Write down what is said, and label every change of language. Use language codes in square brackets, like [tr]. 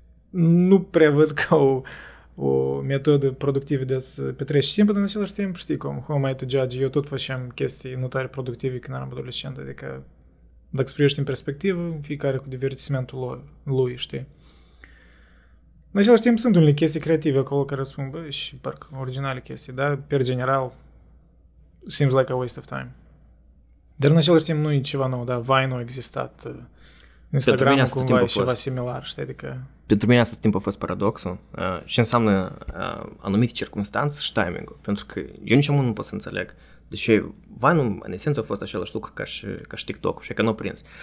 [ro] Nu prea văd ca o metodă productivă de să petreci timp, dar în același timp, știi cum, [en] how am I to judge? [ro] Eu tot făceam chestii nu tare productive când eram adolescent, adică dacă să privești în perspectivă, fiecare cu divertismentul lui, știi? În același timp sunt unele chestii creative acolo care spun, bă, și parcă originale chestii, da? [en] Per general, seems like a waste of time. [ro] Dar în același timp nu e ceva nou, da? Vine-ul a existat, Instagram-ul cumva e ceva similar, știi? Adică... Pentru mine asta timp a fost paradoxul. Ce înseamnă anumite circunstanțe și timing-ul. Pentru că eu nici nu pot să înțeleg de ce Vine-ul în esență a fost același lucru ca și TikTok-ul și că nu a prins.